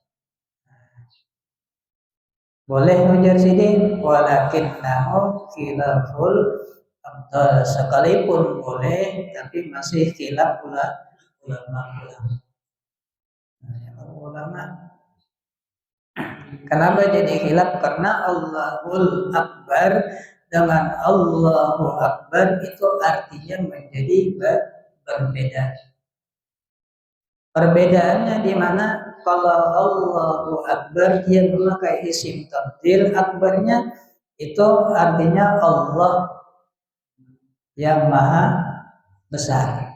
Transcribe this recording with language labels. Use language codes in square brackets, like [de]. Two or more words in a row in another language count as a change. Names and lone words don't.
[id] Boleh ujar sini [ar] ولكنه خلاف الأفضل, [id] sekalipun boleh tapi masih khilaf ulama. Kenapa jadi khilaf? Karena Allahul akbar dengan Allahu akbar itu artinya menjadi berbeda. Perbedaannya di mana? Kalau Allahu akbar dia memakai isim tabdil, akbarnya itu artinya Allah yang maha besar.